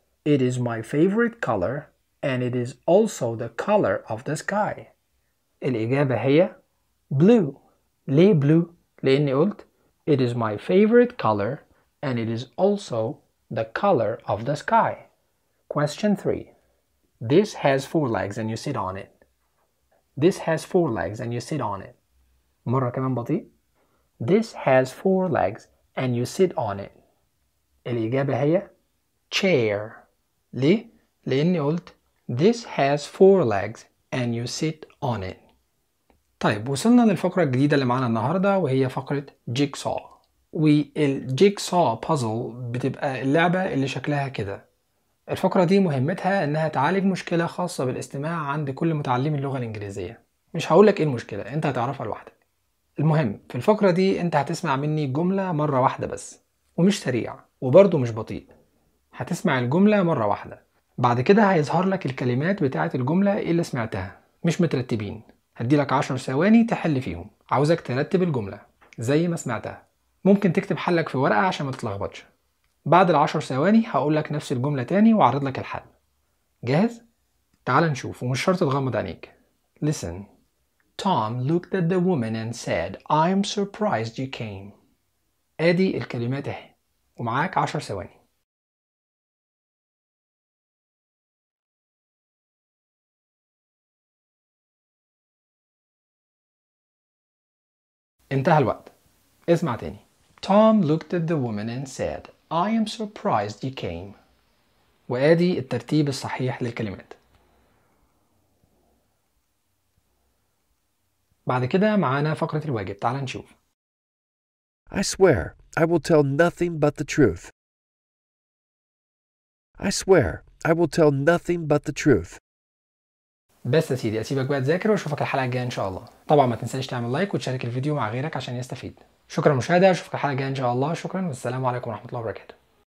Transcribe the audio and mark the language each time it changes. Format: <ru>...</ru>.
<en>It is my favorite color and it is also the color of the sky.</en> <ar>الإجابة هي blue. ليه</ar> <en>blue؟</en> <ar>لأني قلت</ar> <en>It is my favorite color and it is also the color of the sky. Question 3. This has four legs and you sit on it. This has four legs and you sit on it.</en> <ar>مرة كمان بطيء.</ar> <en>This has four legs and you sit on it.</en> <ar>الإجابة هي chair. ليه؟ لأني قلت</ar> <en>This has four legs and you sit on it.</en> <ar>طيب وصلنا للفقرة الجديدة اللي معانا النهاردة وهي فقرة Jigsaw. والJigsaw Puzzle بتبقى اللعبة اللي شكلها كده. الفقرة دي مهمتها انها تعالج مشكلة خاصة بالاستماع عند كل متعلم اللغة الانجليزية. مش هقولك ايه المشكلة، انت هتعرفها لوحدك. المهم في الفقرة دي انت هتسمع مني جملة مرة واحدة بس، ومش سريع وبرضو مش بطيء. هتسمع الجملة مرة واحدة، بعد كده هيظهر لك الكلمات بتاعة الجملة اللي سمعتها مش مترتبين. هدي لك 10 ثواني تحل فيهم. عاوزك ترتب الجملة زي ما سمعتها. ممكن تكتب حلك في ورقة عشان ما تتلخبطش. بعد العشر ثواني هقول لك نفس الجملة تاني وعرض لك الحل. جاهز؟ تعال نشوف ومش شرط تغمض عينيك.</ar> <en>Listen. Tom looked at the woman and said, I'm surprised you came.</en> <ar>ادي الكلمات اهي ومعاك 10 ثواني. انتهى الوقت. اسمع تاني.</ar> <en>Tom looked at the woman and said, I am surprised you came.</en> <ar>وادي الترتيب الصحيح للكلمات. بعد كده معانا فقرة الواجب. تعال نشوف.</ar> <en>I swear I will tell nothing but the truth. I swear I will tell nothing but the truth.</en> <ar>بس يا سيدي أسيبك بقى تذاكر وأشوفك الحلقة الجاية إن شاء الله. طبعا ما تنساش تعمل لايك وتشارك الفيديو مع غيرك عشان يستفيد. شكرا للمشاهدة، أشوفك الحلقة الجاية إن شاء الله. شكرا والسلام عليكم ورحمة الله وبركاته.</ar>